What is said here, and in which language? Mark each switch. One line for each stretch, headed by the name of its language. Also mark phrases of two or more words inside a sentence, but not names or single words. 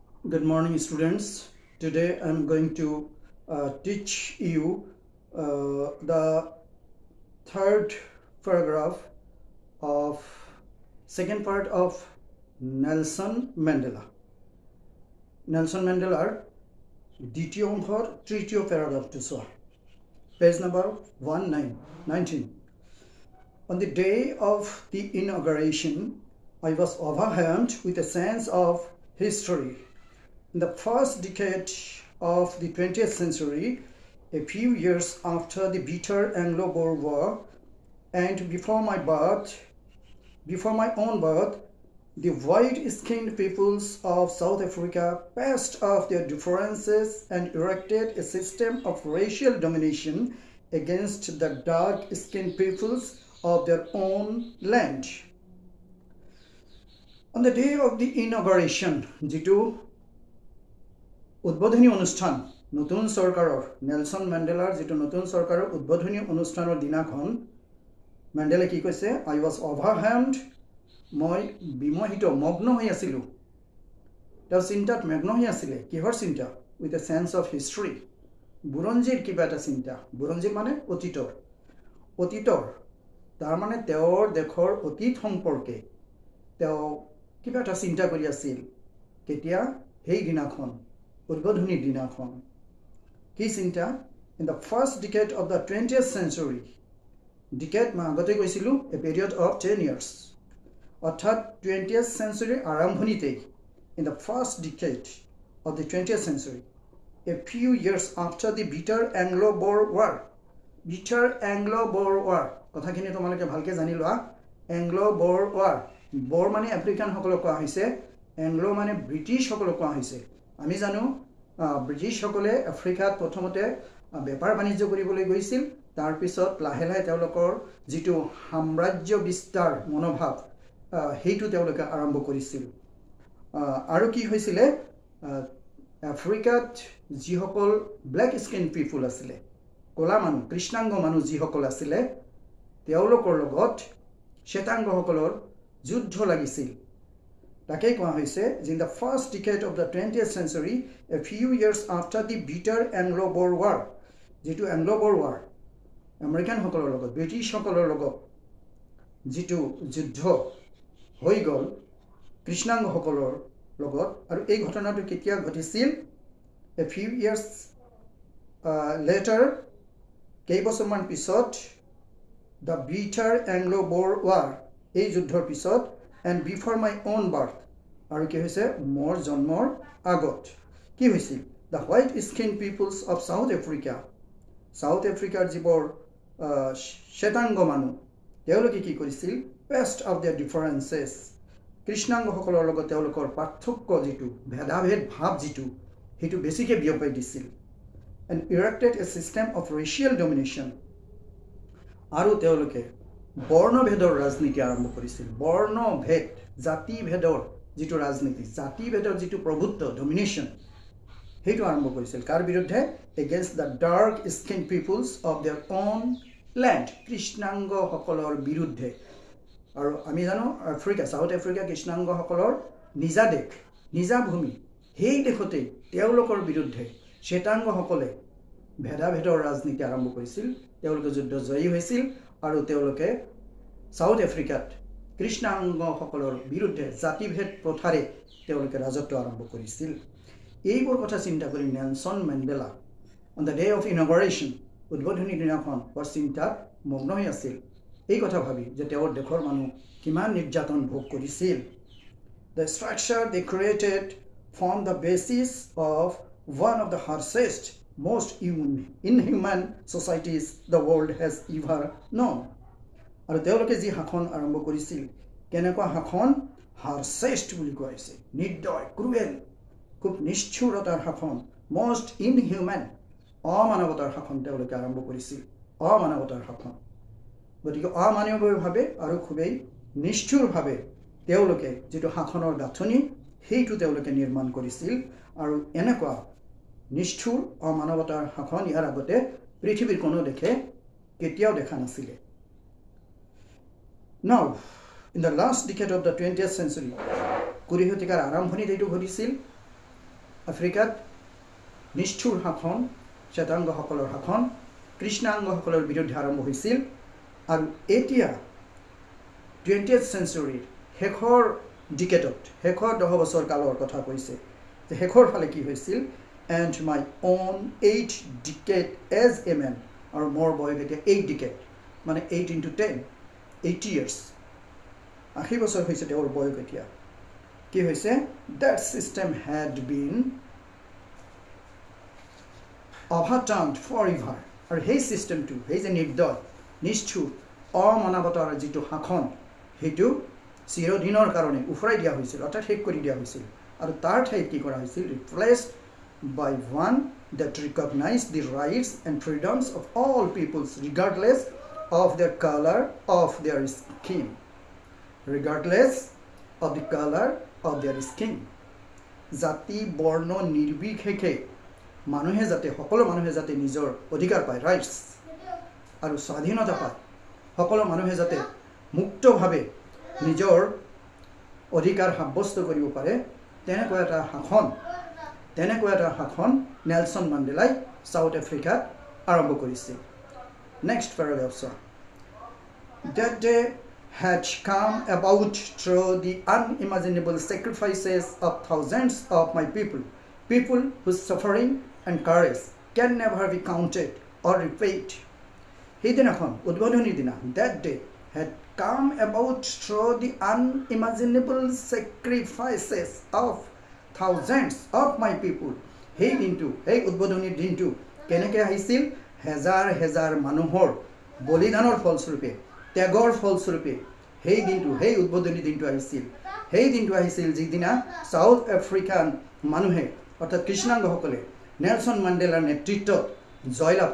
English: Good morning, students. Today I'm going to teach you the third paragraph of second part of Nelson Mandela.
Assamese: Nelson Mandela দ্বিতীয় অংশৰ তৃতীয় প্যাৰাগ্ৰাফটো চোৱা
English: page number 19. On the day of the inauguration, I was overwhelmed with a sense of history. In the first decade of the 20th century, a few years after the bitter Anglo-Boer War, and before my own birth, the white-skinned peoples of South Africa passed off their differences and erected a system of racial domination against the dark-skinned peoples of their own land. On the day of the inauguration,
Assamese: যিটো উদ্বোধনী অনুষ্ঠান নতুন সরকাৰৰ নেলসন মেণ্ডেলাৰ যিটো নতুন সরকাৰৰ উদ্বোধনী অনুষ্ঠানৰ দিনাখন মেণ্ডেলে কি কৈছে
English: I was overwhelmed
Assamese: মই বিমোহিত মগ্ন হৈ আছিলো তেওঁ চিন্তাত মগ্ন হৈ আছিল কিহৰ চিন্তা
English: with a sense of history
Assamese: বুৰঞ্জীৰ কিবা এটা চিন্তা বুৰঞ্জী মানে অতীতৰ তাৰ মানে তেওঁৰ দেশৰ অতীত সম্পৰ্কে তেওঁ কিবা এটা চিন্তা কৰি আছিল কেতিয়া সেই দিনাখন উদ্বোধনী দিনাখন কি চিন্তা
English: in the first decade of the 20th century decade
Assamese: মই আগতে কৈছিলো
English: a period of 10 years অৰ্থাৎ 20th century আৰম্ভণিতে in the first decade of the 20th century a few years after the bitter Anglo-Boer
Assamese: War কথাখিনি তোমালোকে ভালকে জানি লোৱা Anglo-Boer War Boer মানে আফ্ৰিকান সকলক কোৱা হৈছে Anglo মানে ব্ৰিটিছ সকলক কোৱা হৈছে আমি জানো ব্ৰিটিছ সকলে আফ্ৰিকাত প্ৰথমতে বেপাৰ বাণিজ্য কৰিবলৈ গৈছিল তাৰ পিছত লাহে লাহে তেওঁলোকৰ যিটো সাম্ৰাজ্য বিস্তাৰ মনোভাৱ হেইটো তেওঁলোকে আৰম্ভ কৰিছিল আৰু কি হৈছিল আফ্ৰিকাত যিসকল
English: black skin people
Assamese: আছিল কলা মানুহ কৃষ্ণাংগ মানুহ যিসকল আছিল তেওঁলোকৰ লগত শ্বেতাংগসকলৰ যুদ্ধ লাগিছিল তাকেই কোৱা হৈছে
English: in the first decade of the 20th century a few years after the bitter Anglo-Boer War
Assamese: যিটো Anglo-Boer War আমেৰিকান সকলৰ লগত ব্ৰিটিছ সকলৰ লগত যিটো যুদ্ধ হৈ গল কৃষ্ণাংগ সকলৰ লগত আৰু এই ঘটনাটো কেতিয়া ঘটিছিল
English: a few years later
Assamese: কেইবছৰমান পিছত
English: the bitter Anglo-Boer War
Assamese: এই যুদ্ধৰ পিছত
English: and before my own birth
Assamese: আৰু কি হৈছে মোৰ জন্মৰ আগত কি হৈছিল
English: the white skinned peoples of South
Assamese: Africa যিবোৰ শ্বেতাংগ মানুহ তেওঁলোকে কি কৰিছিল
English: passed off their differences
Assamese: কৃষ্ণাংগ সকলৰ লগত তেওঁলোকৰ পাৰ্থক্য যিটো ভেদাভেদ ভাৱ যিটো হেতু বেছিকৈ বিয়পাই দিছিল
English: and erected a system of racial domination
Assamese: আৰু তেওঁলোকে বৰ্ণভেদৰ ৰাজনীতি আৰম্ভ কৰিছিল বৰ্ণভেদ জাতিভেদৰ যিটো ৰাজনীতি জাতিভেদৰ যিটো প্ৰভুত্ব ডমিনেশ্যন হেতু আৰম্ভ কৰিছিল কাৰ বিৰুদ্ধে
English: against the dark skinned peoples of their own land
Assamese: কৃষ্ণাংগ সকলৰ বিৰুদ্ধে আৰু আমি জানো আফ্ৰিকা সাউথ আফ্ৰিকা কৃষ্ণাংগ সকলৰ নিজা দেশ নিজা ভূমি সেই দেশতে তেওঁলোকৰ বিৰুদ্ধে শ্বেতাংগ সকলে ভেদাভেদৰ ৰাজনীতি আৰম্ভ কৰিছিল তেওঁলোকে যুদ্ধ জয়ী হৈছিল আৰু তেওঁলোকে সাউথ আফ্ৰিকাত কৃষ্ণাংগ সকলৰ বিৰুদ্ধে জাতিভেদ প্ৰথাৰে তেওঁলোকে ৰাজত্ব আৰম্ভ কৰিছিল এইবোৰ কথা চিন্তা কৰি নেলসন মেণ্ডেলা
English: on the day of inauguration
Assamese: উদ্বোধনী দিনাখন বৰ চিন্তাত মগ্ন হৈ আছিল এই কথা ভাবি যে তেওঁৰ দেশৰ মানুহ কিমান নিৰ্যাতন ভোগ কৰিছিল
English: the structure they created formed the basis of one of the harshest most inhuman societies the world has ever known
Assamese: আৰু তেওঁলোকে যি শাসন আৰম্ভ কৰিছিল কেনেকুৱা শাসন harshest বুলি কোৱা হৈছে নিৰ্দয় ক্ৰুৱেল খুব নিষ্ঠুৰতাৰ শাসন
English: most inhuman
Assamese: অমানৱতাৰ শাসন তেওঁলোকে আৰম্ভ কৰিছিল অমানৱতাৰ শাসন গতিকে অমানৱীয়ভাৱে আৰু খুবেই নিষ্ঠুৰভাৱে তেওঁলোকে যিটো শাসনৰ গাঁথনি সেইটো তেওঁলোকে নিৰ্মাণ কৰিছিল আৰু এনেকুৱা নিষ্ঠুৰ অমানৱতাৰ শাসন ইয়াৰ আগতে পৃথিৱীৰ কোনো দেশে কেতিয়াও দেখা নাছিল
English: Now, in the last decade of the 20th century,
Assamese: কুৰি শতিকাৰ আৰম্ভণিত এইটো ঘটিছিল আফ্ৰিকাত নিষ্ঠুৰ শাসন শ্বেতাংগসকলৰ শাসন কৃষ্ণাংগসকলৰ বিৰুদ্ধে আৰম্ভ হৈছিল আৰু এতিয়া 20th centuryৰ শেষৰ ডিকেডত শেষৰ 10 বছৰ কালৰ কথা কৈছে যে শেষৰ ফালে কি হৈছিল
English: and my own 8 decade as a man
Assamese: আৰু মোৰ বয়স এতিয়া 8 decade মানে 8 into 10 80 years 80 বছৰ হৈছে তেওঁৰ বয়স এতিয়া কি হৈছে
English: that system had been overturned forever
Assamese: আৰু সেই সিস্টেমটো সেই যে নিৰ্দয় নিষ্ঠুৰ অমানৱতাৰ যিটো শাসন হেতু চিৰদিনৰ কাৰণে উফৰাই দিয়া হৈছিল অৰ্থাৎ শেষ কৰি দিয়া হৈছিল আৰু তাৰ ঠাইত কি কৰা হৈছিল
English: replaced by one that recognized the rights and freedoms of all peoples regardless of their color of their skin regardless of the color of their skin
Assamese: জাতি বৰ্ণ নিৰ্বিশেষে মানুহে যাতে সকলো মানুহে যাতে নিজৰ অধিকাৰ পায় ৰাইটস আৰু স্বাধীনতা পায় সকলো মানুহে যাতে মুক্তভাৱে নিজৰ অধিকাৰ সাব্যস্ত কৰিব পাৰে তেনেকুৱা এটা শাসন নেলসন মাণ্ডেলাই সাউথ আফ্ৰিকাত আৰম্ভ কৰিছিল
English: next paragraph that day had come about through the unimaginable sacrifices of thousands of my people whose suffering and courage can never be counted or repaid hidinakon
Assamese: উদ্বোধনী দিনা
English: that day had come about through the unimaginable sacrifices of thousands of my people
Assamese: হেই দিনটো হেই উদ্বোধনী দিনটো কেনেকৈ আহিছিল হেজাৰ মানুহৰ বলিদানৰ ফলস্বৰূপে তাগৰ ফলস্বৰূপে হেই দিনটো হেই উদ্বোধনী দিনটো আহিছিল যিদিনা South African manuhe অর্থাৎ কৃষ্ণাংগ সকলে নেলসন মান্ডেলাৰ নেতৃত্বত জয়লাভ